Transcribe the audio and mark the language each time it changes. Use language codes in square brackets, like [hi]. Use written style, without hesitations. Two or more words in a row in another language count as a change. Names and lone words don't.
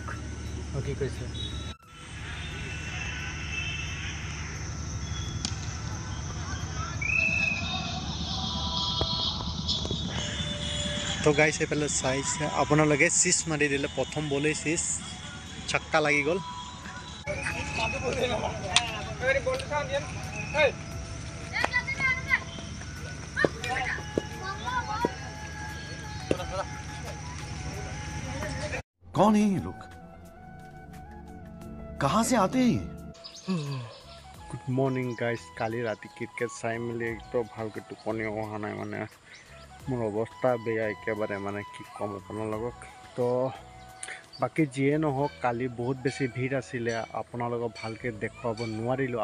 [as] কি কৈছে তো গাইজ এইফালে চাইছে আপোনালোকে, চিচ মাৰি দিলে প্ৰথম বলেই চিচ, ছক্কা লাগি গ'ল। [hi] कौन है ये लोग? कहाँ से आते हैं? [en] Good morning guys. [as] কালি ৰাতি ক্ৰিকেট চাই মেলি একদম ভালকৈ টোপনি অহা নাই, মানে মোৰ অৱস্থা বেয়া একেবাৰে, মানে কি ক'ম আপোনালোকক। তো বাকী যিয়ে নহওক কালি বহুত বেছি ভিৰ আছিলে, আপোনালোকক ভালকৈ দেখুৱাব নোৱাৰিলোঁ।